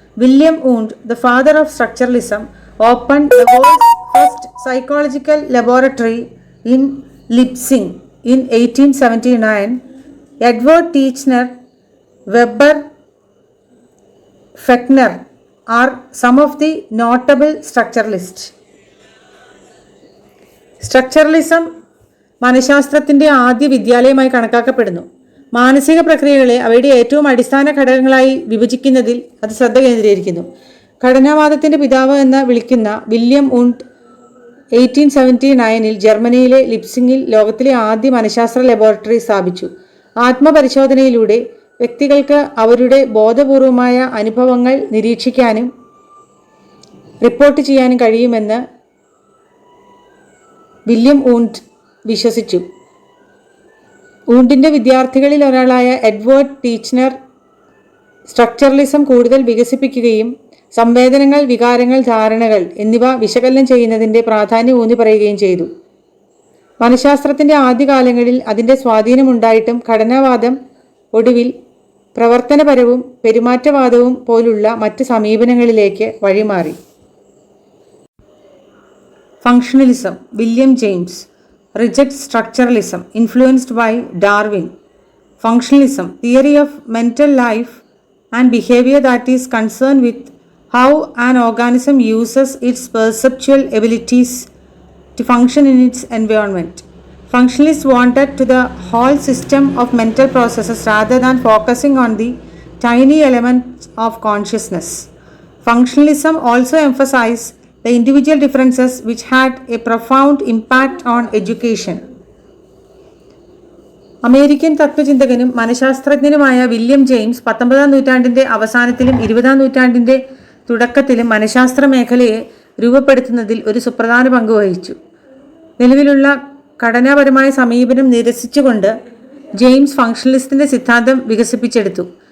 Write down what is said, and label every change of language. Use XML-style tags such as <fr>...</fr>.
<en>William Wundt, the father of structuralism, opened the world's first psychological laboratory in Leipzig in 1879. Edward Teichner, Weber, Fechner are some of the notable structuralists.</en> <ml>Structuralism മനഃശാസ്ത്രത്തിൻ്റെ ആദ്യ വിദ്യാലയമായി കണക്കാക്കപ്പെടുന്നു. മാനസിക പ്രക്രിയകളെ അവയുടെ ഏറ്റവും അടിസ്ഥാന ഘടകങ്ങളായി വിഭജിക്കുന്നതിൽ അത് ശ്രദ്ധ കേന്ദ്രീകരിക്കുന്നു. ഘടനാവാദത്തിൻ്റെ പിതാവ് എന്ന് വിളിക്കുന്ന വില്യം വുണ്ട് 1879 ജർമ്മനിയിലെ ലിപ്സിങ്ങിൽ ലോകത്തിലെ ആദ്യ മനഃശാസ്ത്ര ലബോറട്ടറി സ്ഥാപിച്ചു. ആത്മപരിശോധനയിലൂടെ വ്യക്തികൾക്ക് അവരുടെ ബോധപൂർവമായ അനുഭവങ്ങൾ നിരീക്ഷിക്കാനും റിപ്പോർട്ട് ചെയ്യാനും കഴിയുമെന്ന് വില്യം വൂണ്ട് വിശ്വസിച്ചു. വൂണ്ടിൻ്റെ വിദ്യാർത്ഥികളിൽ ഒരാളായ എഡ്വേർഡ് ടീച്ച്നർ സ്ട്രക്ചറലിസം കൂടുതൽ വികസിപ്പിക്കുകയും സംവേദനങ്ങൾ, വികാരങ്ങൾ, ധാരണകൾ എന്നിവ വിശകലനം ചെയ്യുന്നതിൻ്റെ പ്രാധാന്യം ഊന്നി പറയുകയും ചെയ്തു. മനഃശാസ്ത്രത്തിൻ്റെ ആദ്യകാലങ്ങളിൽ അതിൻ്റെ സ്വാധീനമുണ്ടായിട്ടും ഘടനാവാദം ഒടുവിൽ പ്രവർത്തനപരവും പെരുമാറ്റവാദവും പോലുള്ള മറ്റ് സമീപനങ്ങളിലേക്ക് വഴിമാറി.</ml> <en>Functionalism. William James rejects structuralism, influenced by Darwin. Functionalism, theory of mental life and behavior that is concerned with how an organism uses its perceptual abilities to function in its environment. Functionalists wanted to the whole system of mental processes rather than focusing on the tiny elements of consciousness. Functionalism also emphasized the individual differences which had a profound impact on education.</en> <ml>American തത്വചിന്തകനും മനഃശാസ്ത്രജ്ഞനുമായ William James 19-ാം നൂറ്റാണ്ടിൻ്റെ അവസാനത്തിലും 20-ാം നൂറ്റാണ്ടിൻ്റെ തുടക്കത്തിലും മനഃശാസ്ത്ര മേഖലയെ രൂപപ്പെടുത്തുന്നതിൽ ഒരു സുപ്രധാന പങ്ക് വഹിച്ചു. നിലവിലുള്ള ഘടനാപരമായ സമീപനം നിരസിച്ചുകൊണ്ട് ജെയിംസ് ഫങ്ഷണലിസത്തിന്റെ സിദ്ധാന്തം വികസിപ്പിച്ചെടുത്തു.</ml>